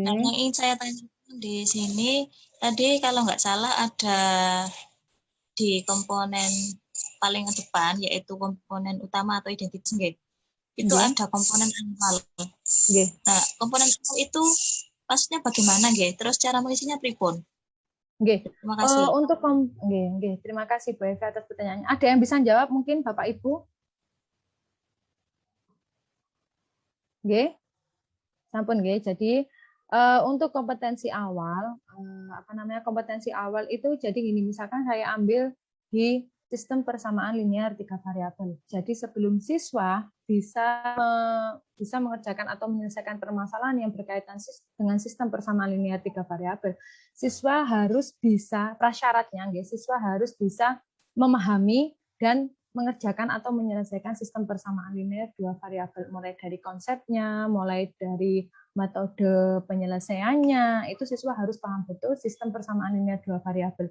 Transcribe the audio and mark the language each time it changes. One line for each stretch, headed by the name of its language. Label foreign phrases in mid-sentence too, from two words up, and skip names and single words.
Indonesian: Nah, yang ingin saya tanyakan di sini, tadi kalau nggak salah ada di komponen paling depan, yaitu komponen utama atau identitas, nggih. Itu ada komponen awal. Nah, komponen awal itu maksudnya bagaimana, nggih? Terus cara mengisinya pripun? Nggih. Terima kasih. Nggih, terima kasih Bu Evi atas pertanyaannya. Ada yang bisa jawab mungkin Bapak Ibu? Nggih.
Javanese: Sampun nggih.
Indonesian: Jadi untuk kompetensi awal, kompetensi awal itu jadi gini, misalkan saya ambil di sistem persamaan linear 3 variabel. Jadi sebelum siswa bisa mengerjakan atau menyelesaikan permasalahan yang berkaitan dengan sistem persamaan linear 3 variabel, siswa harus bisa, prasyaratnya siswa harus bisa memahami dan mengerjakan atau menyelesaikan sistem persamaan linear 2 variabel, mulai dari konsepnya, mulai dari metode penyelesaiannya, itu siswa harus paham betul sistem persamaan linear 2 variabel.